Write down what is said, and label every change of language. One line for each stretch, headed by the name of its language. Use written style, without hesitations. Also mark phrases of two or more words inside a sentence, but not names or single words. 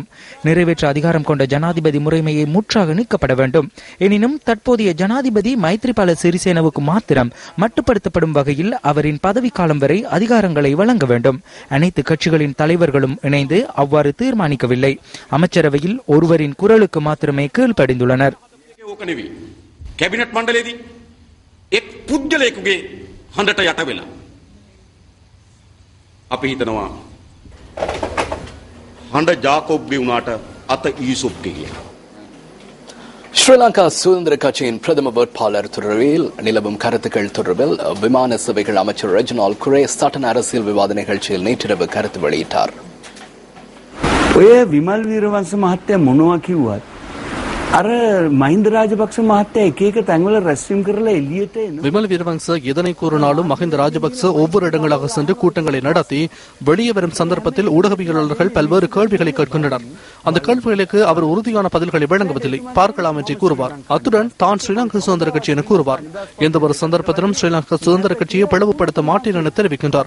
Tamil: நிறைவேற்று அதிகாரம் கொண்ட ஜனாதிபதி முறைமையை முற்றாக நீக்கப்பட வேண்டும். எனினும் தற்போதைய ஜனாதிபதி மைத்ரிபால சிறிசேனவுக்கு மாத்திரம் மட்டுப்படுத்தப்படும் வகையில் அவரின் பதவிக்காலம் வரை அதிகாரங்களை வழங்க வேண்டும். அனைத்து கட்சிகளின் தலைவர்களும் இணைந்து அவ்வாறு தீர்மானிக்கவில்லை. அமைச்சரவையில் ஒருவரின் குரலுக்கு மாத்திரமே கீழ்ப்படிந்துள்ளனர்.
Sinhala: කැබිනට් මණ්ඩලයේදී එක් පුද්ගලයෙකුගේ හඬට යට වෙලා අපි හිතනවා හඬ ජාකොබ්ගේ වුණාට අත ඊසොප්ගේ කියලා.
Tamil: ஸ்ரீலங்கா சுதந்திர கட்சியின் பிரதம வேட்பாளர் தொடர்பில் நிலவும் கருத்துக்கள் தொடர்பில் விமான சேவைகள் அமைச்சர் ரெஜினால் குரே சட்டன் அரசியல் விவாத நிகழ்ச்சியில் நேற்றிரவு கருத்து வெளியிட்டார்.
Sinhala: ඔය විමල් වීරවංශ මහත්තයා මොනවා කිව්වත් අර මහින්ද රාජපක්ෂ මහත්තයා එක එක තැන්වල රැස්වීම් කරලා එළියට එන
Tamil: விமல் வீரவங்ச எதனை கூறினாலும் மஹிந்த ராஜபக்ச ஒவ்வொரு இடங்களாக சென்று கூட்டங்களை நடத்தி வெளியே வரும் சந்தர்ப்பத்தில் ஊடகவியலாளர்கள் பல்வேறு கேள்விகளை கேட்கின்றனர். அந்த கேள்விகளுக்கு அவர் உறுதியான பதில்களை வழங்குவதில்லை. பார்க்கலாம் என்று கூறுவார். அத்துடன் தான் ஸ்ரீலங்கா சுதந்திர கட்சி என கூறுவார். எந்த ஒரு சந்தர்ப்பத்திலும் ஸ்ரீலங்கா சுதந்திர கட்சியை பிளவுபடுத்த மாட்டேன் என தெரிவிக்கின்றார்.